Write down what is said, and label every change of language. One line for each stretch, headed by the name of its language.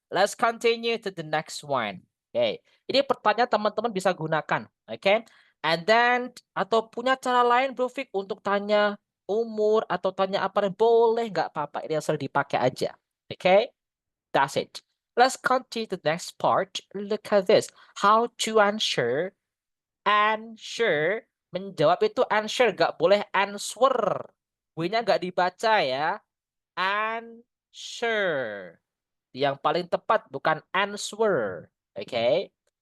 English: Let's continue to the next one.
Indonesian: Oke, ini pertanyaan teman-teman bisa gunakan. Oke, and then atau punya cara lain, Bro Fik, untuk tanya umur atau tanya apa boleh, nggak apa-apa. Ini yang sering dipakai aja. Oke,
English: that's it. Let's continue to the next part. Look at this. How to answer. Answer.
Indonesian: Menjawab itu answer, nggak boleh answer. W-nya nggak dibaca ya. Answer. Yang paling tepat bukan answer. Oke.